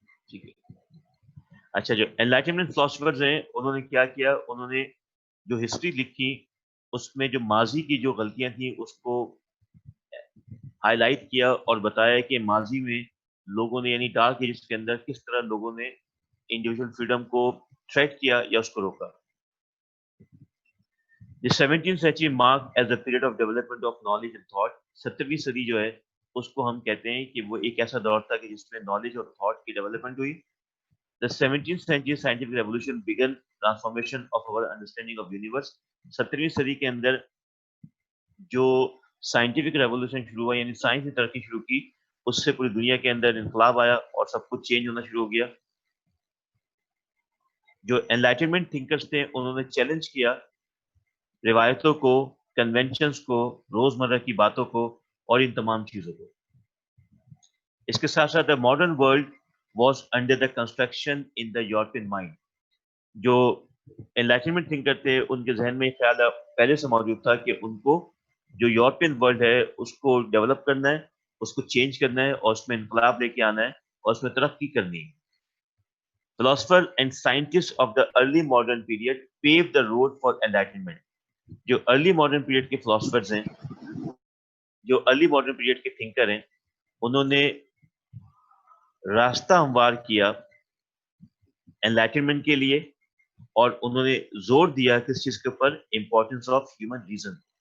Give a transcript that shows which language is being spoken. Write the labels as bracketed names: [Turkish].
[Hindi] ठीक है, अच्छा, जो एनलाइटनमेंट फिलोसफर्स हैं उन्होंने क्या किया, उन्होंने जो हिस्ट्री लिखी उसमें जो माजी की जो गलतियां थी उसको हाईलाइट किया और बताया कि माजी में लोगों ने यानी डार्क एजेस के अंदर किस तरह लोगों ने इंडिविजुअल फ्रीडम को थ्रेट किया या उसको रोका। [English] The 17th century marked as a period of development of knowledge and thought। [Hindi] 17वीं सदी जो है उसको हम कहते हैं कि वो एक ऐसा दौर था कि जिसमें नॉलेज और थॉट की डेवलपमेंट हुई। [English] The 17th century scientific revolution began transformation of our understanding of universe। [Hindi] 17वीं सदी के अंदर जो साइंटिफिक रेवोल्यूशन शुरू हुआ यानी साइंस ने तरक्की शुरू की, उससे पूरी दुनिया के अंदर इनकलाब आया और सब कुछ चेंज होना शुरू हो गया। जो एनलाइटनमेंट थिंकर्स थे उन्होंने चैलेंज किया रिवायतों को, कन्वेंशंस को, रोजमर्रा की बातों को और इन तमाम चीजों को। इसके साथ साथ [English] The modern world was under the construction in the European mind. [Hindi] जो एनलाइटनमेंट थिंकर थे उनके जहन में ख्याल पहले से मौजूद था कि उनको जो यूरोपियन वर्ल्ड है उसको डेवलप करना है, उसको चेंज करना है और उसमें इनकलाब लेके आना है और उसमें तरक्की करनी है। [English] Philosophers and scientists of the early modern period paved the road for enlightenment। [Hindi] जो अर्ली मॉडर्न पीरियड के फिलोसफर्स हैं, जो अर्ली मॉडर्न पीरियड के थिंकर हैं, उन्होंने रास्ता हमवार किया एनलाइटनमेंट के लिए और उन्होंने जोर दिया किस चीज के ऊपर, [English] Importance of human reason.